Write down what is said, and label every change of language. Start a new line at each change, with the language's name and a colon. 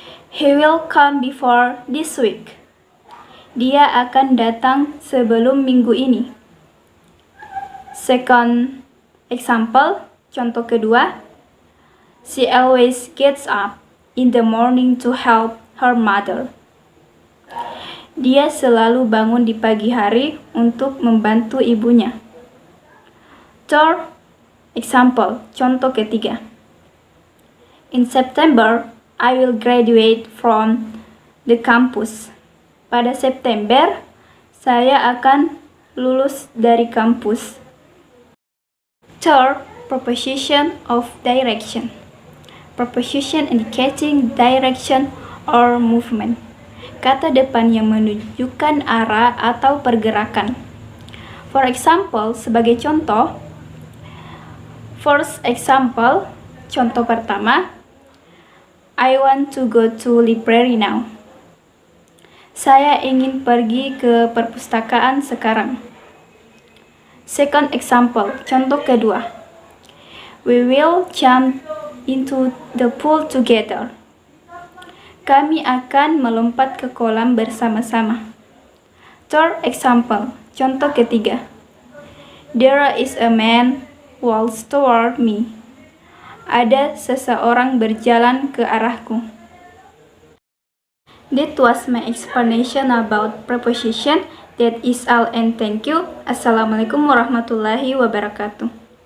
English: He will come before this week.
Indonesian: Dia akan datang sebelum minggu ini.
English: Second example,
Indonesian: contoh kedua.
English: She always gets up in the morning to help her mother.
Indonesian: Dia selalu bangun di pagi hari untuk membantu ibunya.
English: Third example,
Indonesian: contoh ketiga.
English: In September, I will graduate from the campus.
Indonesian: Pada September, saya akan lulus dari kampus.
English: Third, preposition of direction. Preposition indicating direction or movement.
Indonesian: Kata depan yang menunjukkan arah atau pergerakan.
English: For example,
Indonesian: sebagai contoh.
English: First example,
Indonesian: contoh pertama.
English: I want to go to library now.
Indonesian: Saya ingin pergi ke perpustakaan sekarang.
English: Second example,
Indonesian: contoh kedua.
English: We will jump into the pool together.
Indonesian: Kami akan melompat ke kolam bersama-sama.
English: Third example,
Indonesian: Contoh ketiga.
English: There is a man walks toward me.
Indonesian: Ada seseorang berjalan ke arahku.
English: That was my explanation about preposition. That is all and thank you.
Arabic: Assalamualaikum warahmatullahi wabarakatuh.